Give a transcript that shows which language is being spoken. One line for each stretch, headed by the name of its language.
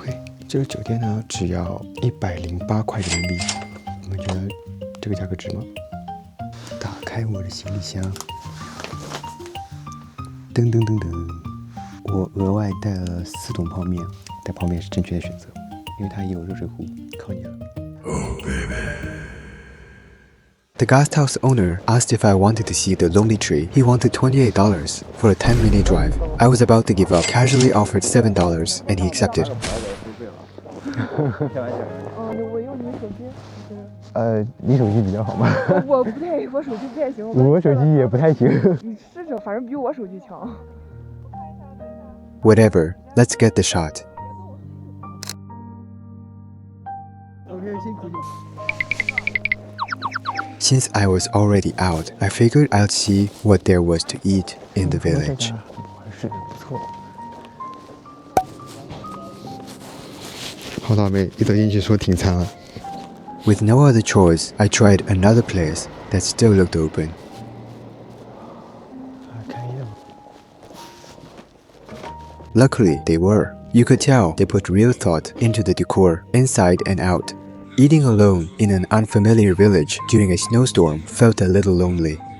Chinese: OK， 这个酒店呢只要108块人民币，你们觉得这个价格值吗？打开我的行李箱，噔噔噔噔，我额外带了4桶泡面，带泡面是正确的选择，因为它也有热水壶，靠你了。
English: The guesthouse owner asked if I wanted to see the lonely tree. He wanted $28 for a 10-minute drive. I was about to give up, casually offered $7, and he accepted.
Chinese: 我用你手机。你手机比较好吗？我不太，我手机不太行。我手机也不太行。你试试，反正比我手机强。
English: Whatever, let's get the shot.
Chinese: OK， 辛苦你。
English: Since I was already out, I figured I'd see what there was to eat in the village.
Chinese: 是不错。好倒霉，一走进去说停餐了。
English: With no other choice, I tried another place that still looked open.
Chinese: 开业了。
English: Luckily, they were. You could tell they put real thought into the decor, inside and out. Eating alone in an unfamiliar village during a snowstorm felt a little lonely.